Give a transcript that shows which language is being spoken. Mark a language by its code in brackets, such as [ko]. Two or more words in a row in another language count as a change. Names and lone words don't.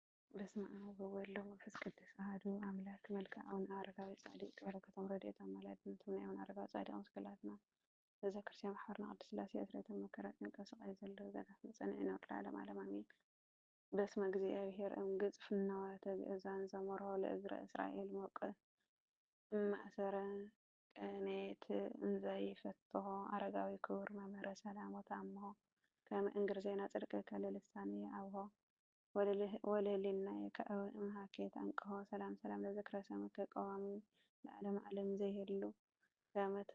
[gez] በስመ አብ ወወልድ ወመንፈስ ቅዱስ አሐዱ አምላክ። መልክዐ አቡነ አረጋዊ ጻድቅ፣ [ti] በረከቶም ረድኤቶም አምላክነቱም ናይ አቡነ አረጋዊ ጻድቅ ምስክላት ነው። በዛ ክርስቲያን ማሕበርና ቅድስት ሥላሴ፣ እትረቶም መከራ ጭንቀ ስቃይ ዘለዉ ገዳፍ መጸንዒ ይነብር ለዓለመ ዓለም፣ [gez] አሜን። በስመ እግዚአብሔር እምግጽ ፍናወ ተግእዛን ዘመርሖ ለእግረ እስራኤል ሞቀ እምአሰረ ቀኔት እንዘ ይፈትሖ አረጋዊ ክቡር መምህረ ሰላም ወተአምሖ ከመ እንግር ዜና ጽድቅ ከለልሳን የአብሖ ወለልህሊና የከአበ እምሃኬት አንቅሖ። ሰላም ሰላም ለዝክረ ሰምከ ቀዋሚ ለዓለመ ዓለም ዘይሄሉ ከመ